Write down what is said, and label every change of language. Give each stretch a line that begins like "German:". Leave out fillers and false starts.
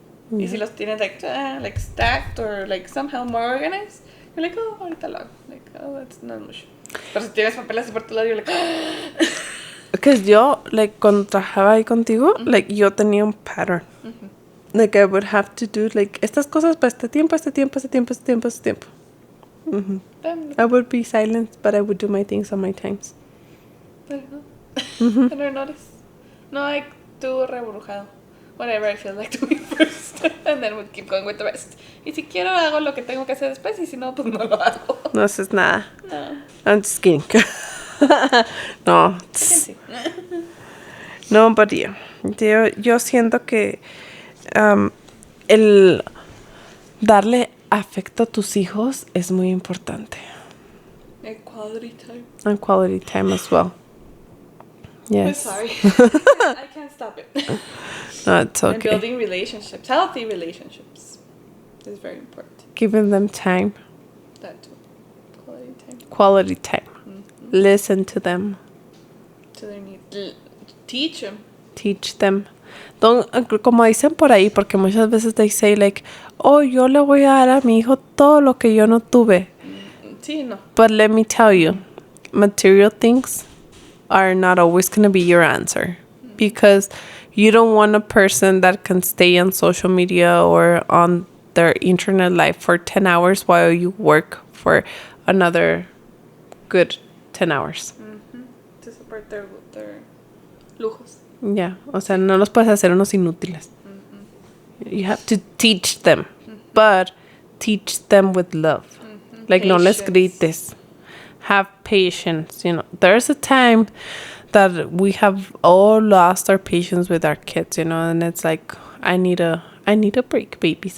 Spanish: Y si los tienes,
English: like stacked or, like, somehow more organized, you're like, oh,
Spanish: ahorita lo hago.
English: Like, oh, that's not much.
Spanish: Pero si tienes papeles por todos lados,
English: you're like,
Spanish: Because yo, like, cuando trabajaba ahí contigo, like, yo tenía un pattern.
English: Like, I would have to do, like,
Spanish: estas cosas para este tiempo, este tiempo, este tiempo, este tiempo, este tiempo.
English: I would be silent, but I would do my things on my times. I don't know. I never noticed. No, I do rebrujado. Whatever I feel like doing first. And then we'll keep going with the rest.
Spanish: Y si quiero, hago lo que tengo que hacer después. Y si no, pues no lo hago. No haces nada. No.
English: I'm just kidding. No.
Spanish: Sí.
English: No, but yeah.
Spanish: Yo siento que el darle afecto a tus hijos es muy importante.
English: And quality time. And quality time as well. Yes. I'm sorry. I can't stop it. No, it's okay. And building relationships, healthy relationships, is very important. Giving them time. That too. Quality time. Quality time. Listen to them. To their needs. Teach them. Teach them.
Spanish: Como dicen por ahí, porque muchas veces
English: they say like,
Spanish: oh, yo le voy a dar a mi hijo todo lo que yo no tuve. Sí, no.
English: But let me tell you, material things are not always going to be your answer. Because you don't want a person that can stay on social media or on their internet life for 10 hours while you work for another good 10 hours. To support their lujos.
Spanish: Yeah, o sea, no los puedes hacer unos inútiles.
English: You have to teach them, but teach them with love. Like, Patience.
Spanish: no les grites.
English: Have patience. You know, there's a time that we have all lost our patience with our kids, you know, and it's like, I need a break, babies.